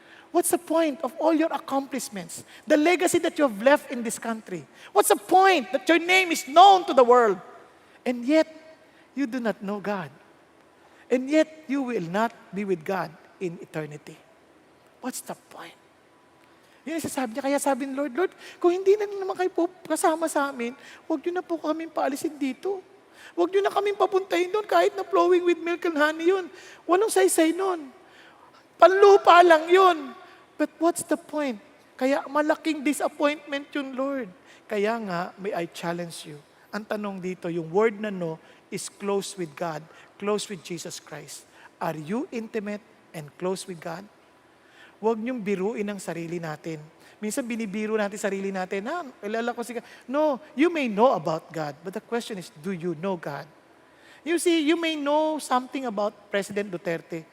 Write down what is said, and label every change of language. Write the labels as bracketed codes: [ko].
[en] What's the point of all your accomplishments? The legacy that you have left in this country? What's the point that your name is known to the world? And yet, you do not know God. And yet, you will not be with God in eternity. What's the point? [tl] Yun ang sasabi niya. Kaya sabi ni Lord, Lord, kung hindi na naman kayo po kasama sa amin, huwag niyo na po kami paalisin dito. Huwag niyo na kami papuntahin doon kahit na flowing with milk and honey yun. Walang saysay nun. Panlupa lang yun. [en] But what's the point? [tl] Kaya malaking disappointment yun, Lord. Kaya nga, [en] may I challenge you. [tl] Ang tanong dito, yung word na [en] no is close with God, close with Jesus Christ. Are you intimate and close with God? [tl] Huwag niyong biruin ang sarili natin. Minsan binibiro natin sarili natin, kilala ko si God. [en] No, you may know about God, but the question is, do you know God? You see, you may know something about President Duterte.